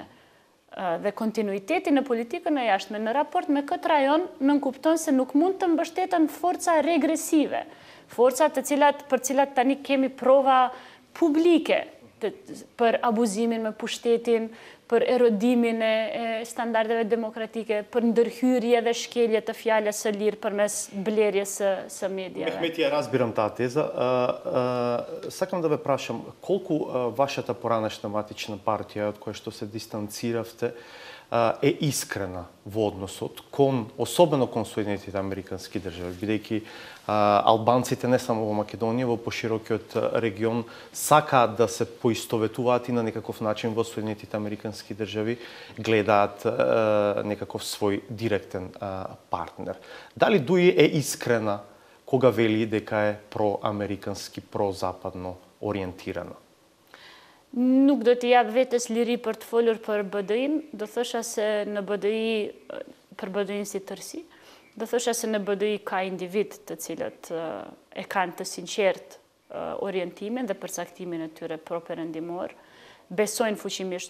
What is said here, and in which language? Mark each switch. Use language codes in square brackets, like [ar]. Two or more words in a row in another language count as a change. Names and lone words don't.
[sq] Dhe kontinuiteti në politikën e jashtme në raport me këtë rajon nënkupton se nuk mund të mbështeten forca regresive, forca për cilat tani kemi prova publike për abuzimin me pushtetin, për erodimin e standardeve demokratike, për ndërhyrje dhe shkelje të fjalës së lirë përmes blerjes së медијаве. [mk] Мехмети, ја разбирам таа теза. Сакам да ве прашам, колку вашата поранешна матична партија, од која што се дистанциравте, е искрена во односот кон, особено кон Соединетите Американски држави, бидејќи албанците не само во Македонија, во поширокиот регион сакаат да се поистоветуваат и на некаков начин во Соединетите Американски држави гледаат некаков свој директен партнер. Дали Дуи е искрена кога вели дека е проамерикански, прозападно ориентирана? [sq] Nuk do t'i jap vetes liri për të folur për BDI-n, do thosha se në BDI, për BDI-n si tërsi, do thosha se në BDI ka individ të cilët e kanë të sinqert orientimin dhe përcaktimin e tyre pro-perëndimor, besojnë fuqimisht